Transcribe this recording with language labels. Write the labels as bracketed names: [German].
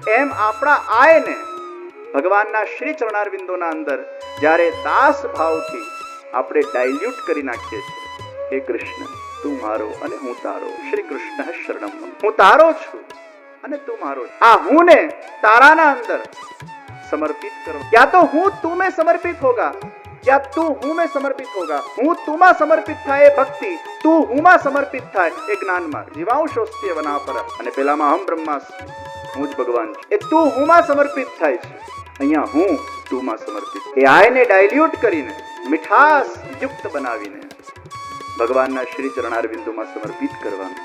[Gujarati] એમ આપણા આયને ભગવાનના શ્રી ચરણારવિંદોના અંદર જ્યારે દાસ ભાવથી આપણે ડાયલ્યુટ કરી નાખીએ છીએ, હે કૃષ્ણ તું મારો અને હું તારો, શ્રી કૃષ્ણ શરણમ, હું તારો છું અને તું મારો. આ હું ને તારાના અંદર સમર્પિત કરો. [Hindi] या तो હું તું में समर्पित होगा, या તું હું में समर्पित होगा. [Gujarati] હું તુમાં સમર્પિત થાય એ ભક્તિ, તું હુંમાં સમર્પિત થાય એ જ્ઞાન માર્ગ. જીવાંશોસ્ત્ય વનાપર, અને પેલામાં અહમ બ્રહ્માસ્મિ, હું જ ભગવાન છું. એ તું હુંમાં સમર્પિત થાય છે, અહીંયા હું તુમાં સમર્પિત. એ આયને ડાયલ્યુટ કરીને મીઠાસ યુક્ત બનાવીને ભગવાનના શ્રી ચરણારવિંદોમાં સમર્પિત કરવાનું.